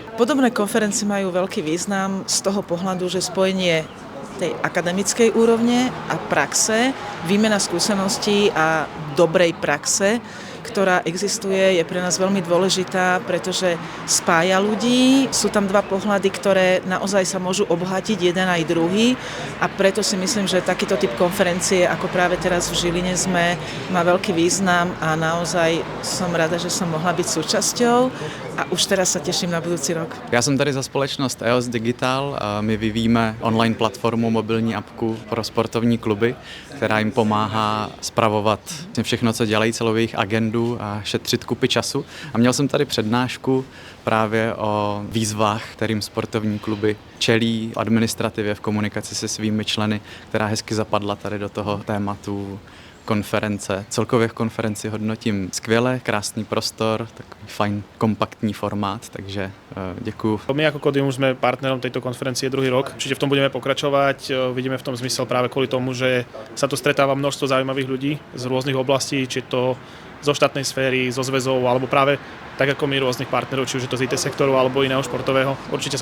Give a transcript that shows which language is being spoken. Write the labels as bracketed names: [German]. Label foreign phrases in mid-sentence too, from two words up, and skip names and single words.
[Slovak] Podobné konferencie majú veľký význam z toho pohľadu, že spojenie tej akademickej úrovne a praxe, výmena skúseností a dobrej praxe, ktorá existuje, je pre nás veľmi dôležitá, pretože spája ľudí. Sú tam dva pohľady, ktoré naozaj sa môžu obohatiť, jeden aj druhý. A preto si myslím, že takýto typ konferencie, ako práve teraz v Žiline sme, má veľký význam a naozaj som rada, že som mohla byť súčasťou a už teraz sa teším na budúci rok. [Czech] Já jsem tady za společnost EOS Digital. My vyvíjíme online platformu, mobilní apku pro sportovní kluby, která jim pomáhá spravovat všechno, co dělají, celou jejich agendu a šetřit kupy času. A měl jsem tady přednášku právě o výzvách, kterým sportovní kluby čelí v administrativě, v komunikaci se svými členy, která hezky zapadla tady do toho tématu konference. Celkově v konferenci hodnotím skvěle, krásný prostor, takový fajn, kompaktní formát, takže děkuju. [Slovak] My ako Kodium sme partnerom tejto konferencie druhý rok. Určite v tom budeme pokračovať. Vidíme v tom zmysel práve kvôli tomu, že sa tu stretáva množstvo zaujímavých ľudí z rôznych oblastí, či to zo štátnej sféry, zo zväzov, alebo práve tak ako my rôznych partnerov, či už je to z IT sektoru alebo iného športového.